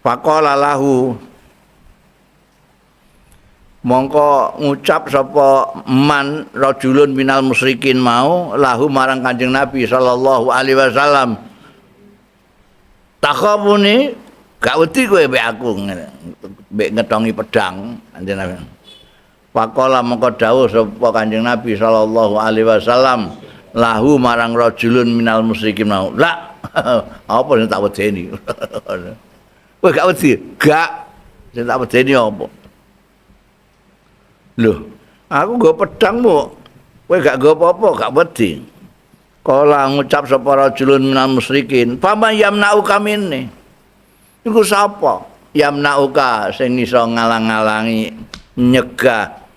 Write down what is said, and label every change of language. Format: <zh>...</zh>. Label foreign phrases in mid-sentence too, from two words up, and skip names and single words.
<ar>فقال له</ar> <jv>mongko ngucap sapa</jv> <ar>من رجل من المشركين</ar> <jv>mau lahu marang Kanjeng Nabi</jv> <ar>صلى الله عليه وسلم</ar> <jv>takhabuni gak wedi kowe mbek aku mbek ngetongi pedang Kanjeng Nabi. Faqala mongko dawuh sapa Kanjeng Nabi</jv> <ar>صلى الله عليه وسلم له</ar> <jv>marang</jv> <ar>رجل من المشركين</ar> <jv>mau la apa sing tak wedeni kowe gak wedi gak sing tak wedeni apa lho aku nggo pedangmu kowe gak nggo apa-apa gak wedi kala ngucap sapa</jv> <ar>رجل من المشركين فما يمنعك مني</ar> <jv>iku sapa yamna'uka sing iso ngalang-alangi nyegah</jv>